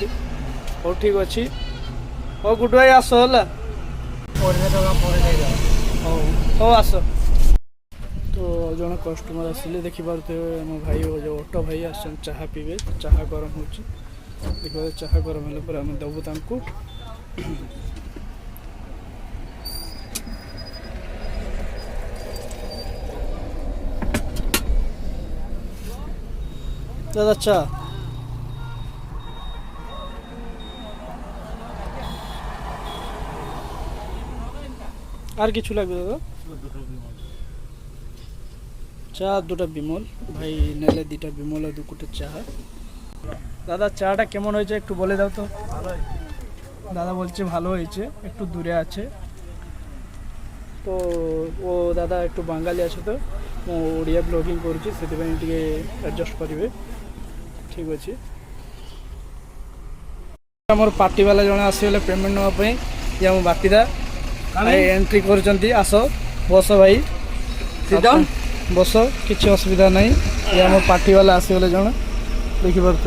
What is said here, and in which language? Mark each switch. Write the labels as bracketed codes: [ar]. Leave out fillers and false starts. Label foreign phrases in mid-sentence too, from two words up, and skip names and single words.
[or] ହଉ ଠିକ୍ ଅଛି ହଉ ଗୁଡୁ ଭାଇ ଆସ ହେଲା ହଉ ହଉ ଆସ। ତ ଜଣେ କଷ୍ଟମର ଆସିଲେ ଦେଖିପାରୁଥିବେ ମୋ ଭାଇ ଯେଉଁ ଅଟୋ ଭାଇ ଆସିଛନ୍ତି ଚାହା ପିଇବେ ଚାହା ଗରମ ହେଉଛି ଦେଖିପାରୁଥିବେ ଚାହା ଗରମ ହେଲା ପରେ ଆମେ ଦେବୁ ତାଙ୍କୁ। [bn] দাদা চা আর কিছু লাগবে দাদা? চা দুটা বিমল ভাই নেলে দুটা বিমল আর 2 কোটা চা। দাদা চাটা কেমন হয়েছে একটু বলে দাও তো। দাদা বলছে ভালো হয়েছে একটু দূরে আছে তো ও দাদা একটু বাঙালি আছে তো [or] ମୁଁ ଓଡ଼ିଆ ବ୍ଲଗିଂ କରୁଛି ସେଥିପାଇଁ ଟିକେ ଆଡ଼ଜଷ୍ଟ କରିବେ ଠିକ୍ ଅଛି। ଆମର ପାର୍ଟିବାଲା ଜଣେ ଆସିଗଲେ ପେମେଣ୍ଟ ନେବା ପାଇଁ ଇଏ ଆମ ବାପିଦା ଭାଇ ଏଣ୍ଟ୍ରି କରୁଛନ୍ତି ଆସ ବସ ଭାଇ ବସ କିଛି ଅସୁବିଧା ନାହିଁ ଇଏ ଆମ ପାର୍ଟିବାଲା ଆସିଗଲେ ଜଣେ ଦେଖିପାରୁଥିବେ।